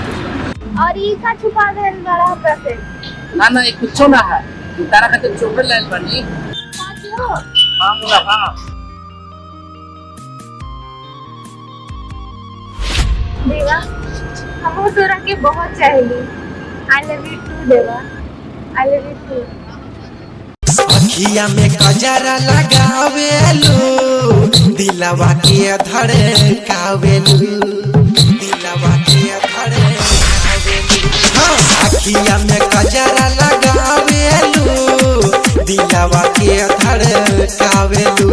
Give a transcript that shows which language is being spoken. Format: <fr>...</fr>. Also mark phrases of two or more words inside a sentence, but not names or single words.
<bho>और ई का छुपा देन बड़ा पैसे। ना ये कुछ ना है, तारा खातिर चोकर लेल बनी। हां बोला हां। देवा, हम तोरा के बहुत चाहेली।</bho> <en>I love you too देवा, I love you too।</en> <bho>अखिया में कजरा लगावेलू, दिलवा के धड़कावेलू, दिलवा के धड़कावेलू। अखिया में कजरा लगावेलू, दिलवा के धड़कावेलू।</bho>